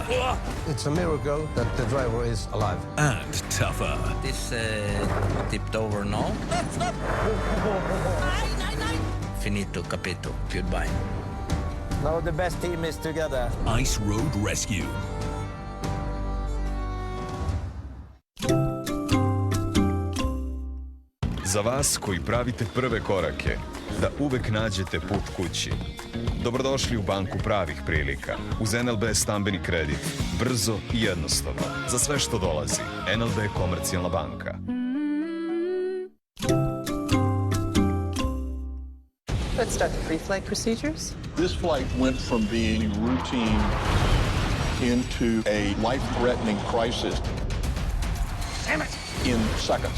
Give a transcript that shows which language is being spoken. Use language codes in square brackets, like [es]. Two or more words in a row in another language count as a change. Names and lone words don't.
[en] It's a miracle that the driver is alive. and tougher. This tipped over now. Stop! [it] Finito, capito. Goodbye. [en] Now the best team is together. Ice Road Rescue. [sr] Za vas koji pravite prve korake, da uvek nađete put kući. Dobrodošli u banku pravih prilika. Uz NLB stambeni kredit. Brzo i jednostavno. Za sve što dolazi. NLB Komercijalna banka. [en] Let's start the pre-flight procedures. This flight went from being routine into a life-threatening crisis. Damn it! In seconds.